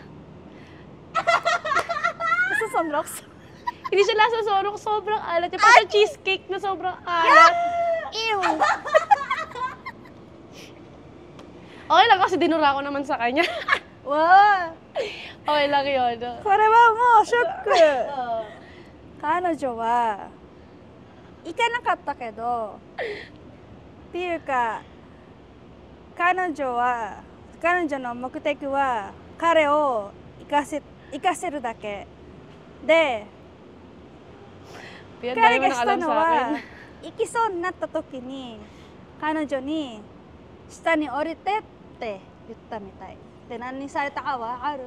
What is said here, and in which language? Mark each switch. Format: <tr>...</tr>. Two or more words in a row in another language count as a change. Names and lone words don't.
<tl>sa sunrocks Hindi siya lasa sorok, sobrang alat. Yung parang cheesecake na sobrang alat. ew Okay lang kasi dinura ko naman sa kanya. wow Okay lang yun.</tl> <ja>これはもうショック彼女は行かなかったけどっていうか彼女の目的は彼を生かせるだけで彼がしたのは行きそうになった時に彼女に下に降りてって言ったみたいで、何されたかわかる？</ja>